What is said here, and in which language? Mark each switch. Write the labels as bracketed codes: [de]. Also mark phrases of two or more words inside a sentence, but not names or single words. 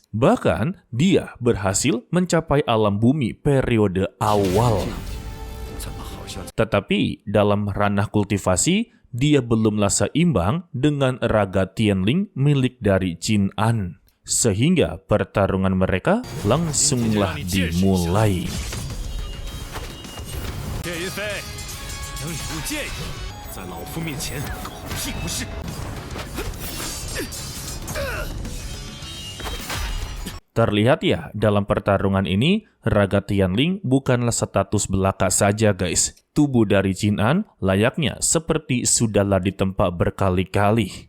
[id] Bahkan, dia berhasil mencapai alam bumi periode awal. Tetapi, dalam ranah kultivasi, dia belumlah seimbang dengan raga Tianling milik dari Qin An. Sehingga pertarungan mereka langsunglah dimulai. [zh] 岳云飞，能以物见义，在老夫面前狗屁不是。 [id] Terlihat ya, dalam pertarungan ini, raga Tianling bukanlah status belaka saja, guys. Tubuh dari Qin An layaknya seperti sudahlah ditempa berkali-kali.